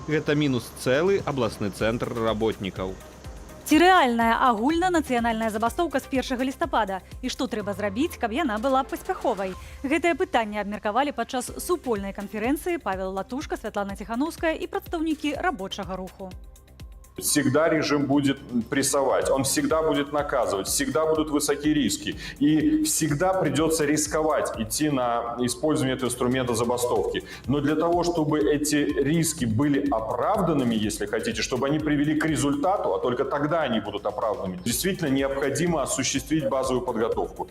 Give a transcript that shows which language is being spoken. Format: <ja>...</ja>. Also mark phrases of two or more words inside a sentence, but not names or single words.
<be>Гэта мінус цэлы абласны цэнтр работнікаў. Ці рэальная агульнанацыянальная забастоўка з 1 лістапада? І што трэба зрабіць, каб яна была паспяховай? Гэтае пытанне абмеркавалі падчас супольнай канферэнцыі Павел Латушка, Святлана Тихановская і прадстаўнікі рабочага руху.</be> <ru>Всегда режим будет прессовать, он всегда будет наказывать, всегда будут высокие риски. И всегда придется рисковать, идти на использование этого инструмента забастовки. Но для того, чтобы эти риски были оправданными, если хотите, чтобы они привели к результату, а только тогда они будут оправданными, действительно необходимо осуществить базовую подготовку.</ru>